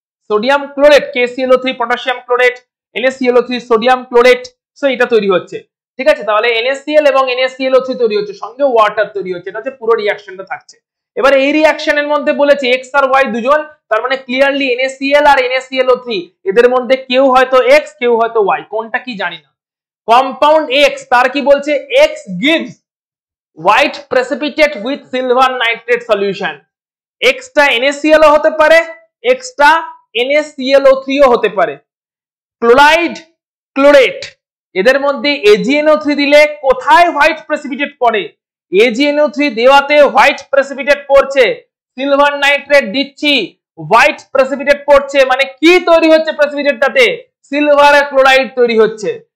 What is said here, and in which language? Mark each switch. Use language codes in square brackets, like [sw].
[bn] Sodium chlorate, KClO3 potassium chlorate, NaClO3 sodium chlorate. So এটা তৈরি হচ্ছে। ঠিক আছে, তাহলে NaCl এবং NaClO3 তৈরি হচ্ছে, সঙ্গে ওয়াটার তৈরি হচ্ছে। এটা হচ্ছে পুরো রিঅ্যাকশনটা থাকছে। এবার এই রিঅ্যাকশনের মধ্যে বলেছে X আর Y দুজন, তার মানে ক্লিয়ারলি NaCl আর NaClO3 এদের মধ্যে কেউ হয়তো X, কেউ হয়তো Y, কোনটা কি জানি না। [en] compound X, [bn] তার কি বলছে, [en] X gives white precipitate with silver nitrate solution। [bn] X টা NaCl ও হতে পারে, X টা NaClO3 ও হতে পারে। ক্লোরাইড ক্লোরেট এদের মধ্যে AgNO3 দিলে কোথায় হোয়াইট প্রেসিপিটেট পড়ে, AgNO3 দেওয়াতে হোয়াইট প্রেসিপিটেট পড়ছে, সিলভার নাইট্রেট দিচ্ছি হোয়াইট প্রেসিপিটেট পড়ছে, মানে কি তৈরি হচ্ছে প্রেসিপিটেটটাতে, সিলভার ক্লোরাইড তৈরি হচ্ছে।